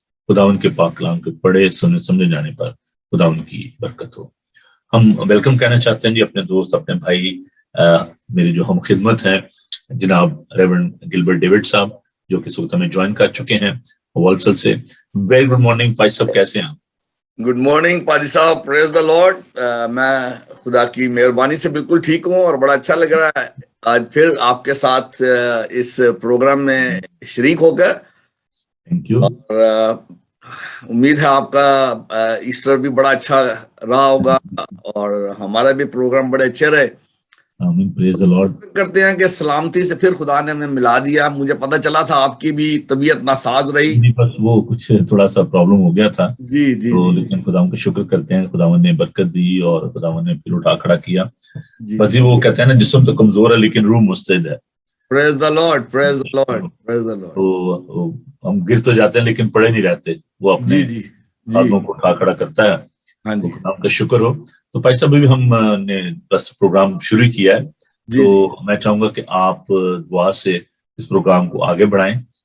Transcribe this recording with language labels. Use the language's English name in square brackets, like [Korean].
[Urdu] خدا ان کے پاک کلام کے پڑھے سنے سمجھے جانے پر خدا ان کی برکت ہو. ہم ویلکم کہنا چاہتے ہیں جی اپنے دوست, اپنے بھائی, میری جو ہم خدمت ہیں جناب ریورنڈ گلبرٹ ڈیوڈ صاحب, جو کہ اس وقت ہمیں جوائن کر چکے ہیں والسل سے. [English] very good morning [Urdu] بھائی صاحب, کیسے ہیں آپ؟ [English] Good morning پادی صاحب, praise the lord. [Urdu] میں خدا کی مہربانی سے بالکل ٹھیک ہوں اور بڑا اچھا لگ رہا ہے آج پھر آپ کے ساتھ اس پروگرام میں شریک ہو کر. [English] Thank you. [Urdu] اور امید ہے آپ کا ایسٹر بھی بڑا اچھا رہا ہوگا اور ہمارا بھی پروگرام بڑے اچھے رہے. آمین, [English] Praise the lord. [Urdu] کرتے ہیں کہ سلامتی سے پھر خدا نے ہمیں ملا دیا. مجھے پتہ چلا تھا آپ کی بھی طبیعت ناساز رہی, بس وہ کچھ تھوڑا سا پرابلم ہو گیا تھا. جی جی تو جی لیکن خداوند کا شکر کرتے ہیں, خداوند نے برکت دی اور خداوند نے پھر اٹھا کھڑا کیا. جی. بس جی وہ کہتے ہیں نا جسم تو کمزور ہے لیکن روح مستعد ہے. [English] Praise the lord, praise the lord, praise the lord. [Urdu] تو ہم گر تو جاتے ہیں لیکن پڑے نہیں رہتے, وہ اپنے جی جی جی, آدموں کو اٹھا کھڑا کرتا ہے. ہاں تو جی خداوند کا شکر ہو. تو بھائی صاحب ابھی ہم نے بس پروگرام شروع کیا ہے, جی تو جی. میں چاہوں گا کہ آپ دعا سے اس پروگرام کو آگے بڑھائیں.